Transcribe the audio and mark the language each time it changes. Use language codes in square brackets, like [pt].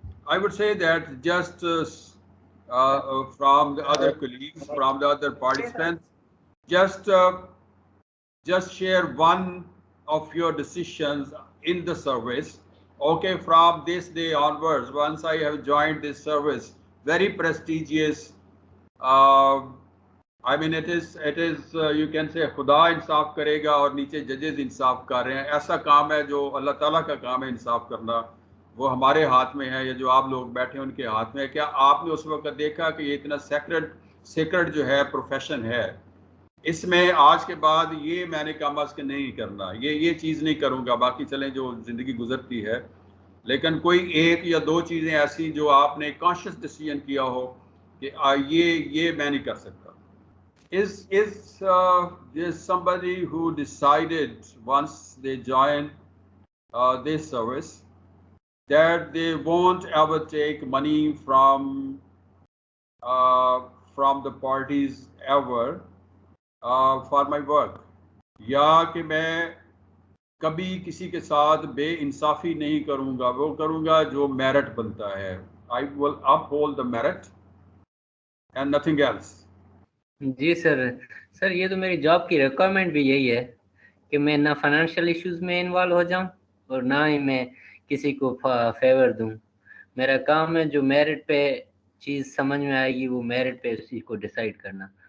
[en] I would say that just from the other colleagues, from the other participants, just just share one of your decisions in the service. Okay, from this day onwards, once I have joined this service, very prestigious. Uh, I mean, it is you can say [hi] खुदा इंसाफ करेगा और नीचे जजेस इंसाफ कर रहे हैं. ऐसा काम है जो अल्लाह ताला का काम है इंसाफ करना. वो हमारे हाथ में है, या जो आप लोग बैठे हैं उनके हाथ में है. क्या आपने उस वक्त देखा कि ये इतना सेक्रेट जो है प्रोफेशन है, इसमें आज के बाद ये मैंने कहा कि नहीं करना, ये चीज़ नहीं करूँगा, बाकी चलें जो ज़िंदगी गुजरती है. लेकिन कोई एक या दो चीज़ें ऐसी जो आपने कॉन्शियस डिसीजन किया हो कि ये मैं नहीं कर सकता. [en] Is there somebody who decided once they join this service that they won't ever take money uh, from the parties ever for my work, [hi] या कि मैं कभी किसी के साथ बे इंसाफी नहीं करूँगा, वो करूँगा जो मेरिट बनता है. [en] I will uphold the merit and nothing else. [hi] Ji sir ये तो मेरी जॉब की रिक्वायरमेंट भी यही है कि मैं ना फाइनेंशियल इश्यूज में इन्वॉल्व हो जाऊं और ना ही मैं किसी को फेवर दूं. मेरा काम है जो मेरिट पे चीज़ समझ में आएगी वो मेरिट पे उसी को डिसाइड करना.